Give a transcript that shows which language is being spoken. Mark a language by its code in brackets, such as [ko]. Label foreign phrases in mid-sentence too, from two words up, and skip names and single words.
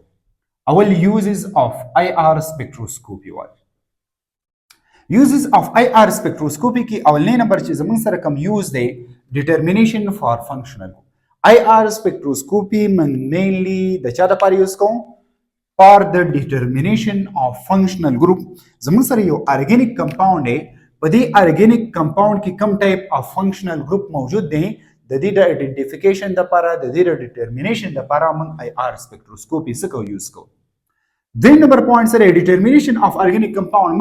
[en] اول uses of IR spectroscopy وایي. uses of IR spectroscopy [ps] کې اولنی نمبر چې زموږ سره کوم یوز دی [en] determination for functional. IR spectroscopy [ps] موږ مینلی د چا لپاره یوز کوو؟ [en] for the determination of functional group. [ps] زموږ سره یو [en] organic compound [ps] دی، په دې [en] organic compound [ps] کې کوم [en] type of functional group [ps] موجود دی، د دې د ایډنټیفیکیشن لپاره د دې د ډیټرمینیشن لپاره موږ [en] IR spectroscopy [ps] څه کوو یوز کوو. دویم نمبر [en] پوینټ سره determination of organic compound.